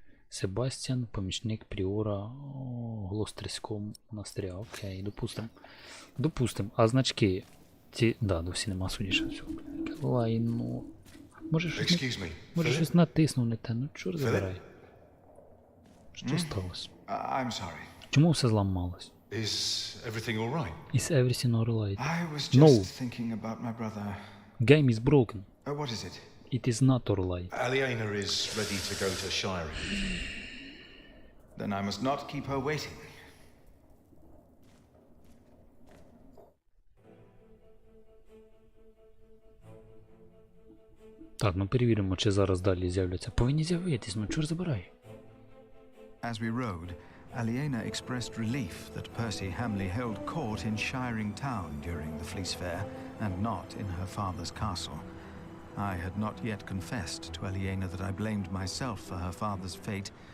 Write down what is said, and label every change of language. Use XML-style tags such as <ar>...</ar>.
<uk>Себастьян, помічник пріора Глостерського монастиря. Окей, допустим. А значки ці... Да, досі нема судіша. Лайно. Може щось натиснув не те. Ну, чорт забирай. Що сталося? Чому все зламалось?</uk> <en>Is everything all right? Is everything all right? I was just No. thinking about my brother. Game is broken. What is it? It is not all right. Aliena is ready to go to Shiring. Then I must not keep her waiting.</en> <uk>Так, ну перевіримо, чи зараз далі з'являться. Повинні з'явитись, ну чорт забирай.</uk> <en>As we rode, Aliena expressed relief that Percy Hamley held court in Shiring Town during the Fleece Fair, and not in her father's castle. I had not yet confessed to Aliena that I blamed myself for her father's fate.</en>